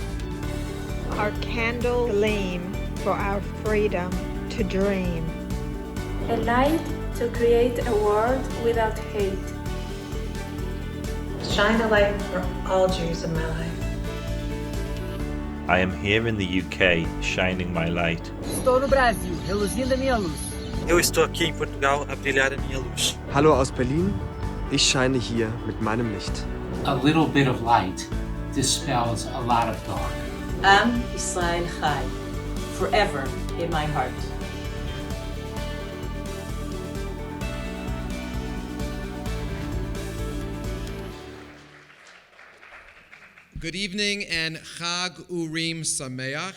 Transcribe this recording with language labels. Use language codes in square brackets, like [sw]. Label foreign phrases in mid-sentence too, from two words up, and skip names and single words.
[en] Our candle gleam for our freedom to dream. A light to create a world without hate. Shine a light for all Jews in my life. I am here in the UK, shining my light. [pt] Estou no Brasil, reluzindo a minha luz. Eu estou aqui em Portugal a brilhar a minha luz. [de] Hallo aus Berlin, ich scheine hier mit meinem Licht. [en] A little bit of light dispels a lot of dark. [he] עם ישראל חי, [en] forever in my heart. Good evening and [he] חג אורים שמח.